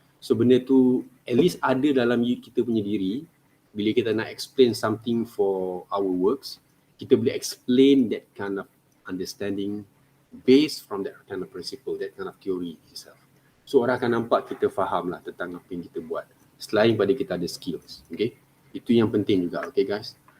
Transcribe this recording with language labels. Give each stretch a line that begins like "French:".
Malay: So benda tu at least ada dalam kita punya diri. Bila kita nak
English: explain something for our works,
Malay: kita boleh
English: explain that kind of understanding based from that kind of principle, that kind of theory itself.
Malay: So orang akan nampak kita faham lah tentang apa yang kita buat. Selain pada kita ada skills. Okay. Itu yang penting juga, okay guys.